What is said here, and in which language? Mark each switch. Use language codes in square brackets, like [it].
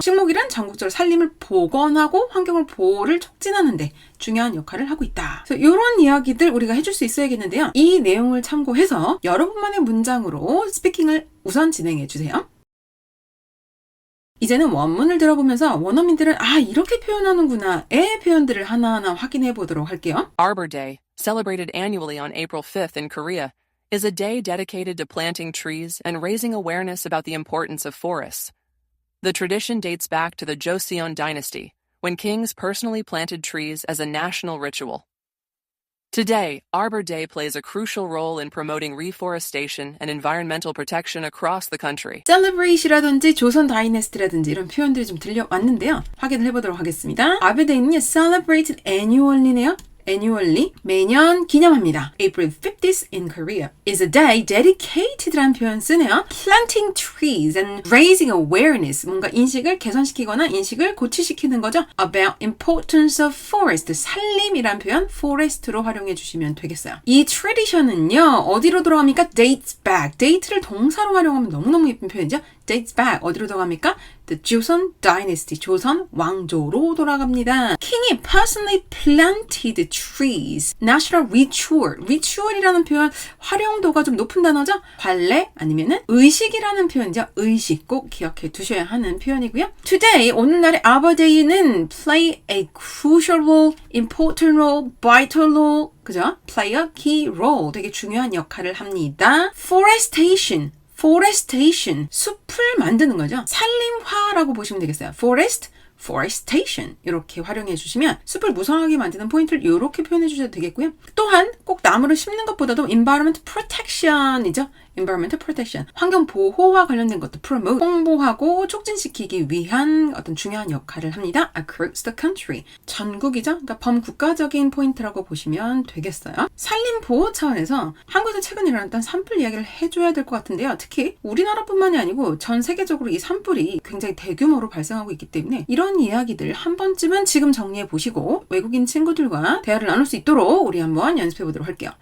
[ko] 식목일은 전국적으로 산림을 복원하고 환경을 보호를 촉진하는데 중요한 역할을 하고 있다. 그래서 이런 이야기들 우리가 해줄 수 있어야겠는데요. 이 내용을 참고해서 여러분만의 문장으로 스피킹을 우선 진행해 주세요. 이제는 원문을 들어보면서 원어민들은 이렇게 표현하는구나의 표현들을 하나하나 확인해 보도록 할게요. [en] Arbor Day, celebrated annually on April 5th in Korea, is a day dedicated to planting trees and raising awareness about the importance of forests. The tradition dates back to the Joseon dynasty, when kings personally planted trees as a national ritual. Today, Arbor Day plays a crucial role in promoting reforestation and environmental protection across the country. [ko] celebrate이라든지 조선 다이내스티라든지 이런 표현들이 좀 들려왔는데요. 확인을 해보도록 하겠습니다. 아베데이는요, [en] celebrated annually네요. annually, [ko] 매년 기념합니다. [en] April 50th in Korea is a day dedicated [ko] 라는 표현 쓰네요. [en] Planting trees and raising awareness, [ko] 뭔가 인식을 개선시키거나 인식을 고취시키는 거죠. [en] About importance of forest, [ko] 산림이란 표현 forest로 활용해 주시면 되겠어요. 이 tradition은요, 어디로 돌아갑니까? [en] dates back, [ko] date를 동사로 활용하면 너무너무 예쁜 표현이죠. [en] dates back, [ko] 어디로 돌아갑니까? [en] The Joseon dynasty, [ko] 조선 왕조로 돌아갑니다. [en] 킹이 personally planted trees. National ritual. [ko] ritual이라는 표현 활용도가 좀 높은 단어죠. 관례 아니면은 의식이라는 표현이죠. 의식 꼭 기억해 두셔야 하는 표현이고요. [en] Today, [ko] 오늘날의 [en] Arbor Day는 play a crucial role, important role, vital role, [ko] 그죠? [en] play a key role. [ko] 되게 중요한 역할을 합니다. Forestation. 숲을 만드는 거죠. 산림화라고 보시면 되겠어요. forestation 이렇게 활용해 주시면 숲을 무성하게 만드는 포인트를 이렇게 표현해 주셔도 되겠고요. 또한 꼭 나무를 심는 것보다도 [en] environment protection이죠. environmental protection, [ko] 환경 보호와 관련된 것도 promote, 홍보하고 촉진시키기 위한 어떤 중요한 역할을 합니다. [en] across the country, [ko] 전국이죠. 그러니까 범국가적인 포인트라고 보시면 되겠어요. 산림 보호 차원에서 한국에서 최근에 일어났던 산불 이야기를 해줘야 될 것 같은데요. 특히 우리나라뿐만이 아니고 전 세계적으로 이 산불이 굉장히 대규모로 발생하고 있기 때문에 이런 이야기들 한 번쯤은 지금 정리해 보시고 외국인 친구들과 대화를 나눌 수 있도록 우리 한번 연습해 보도록 할게요.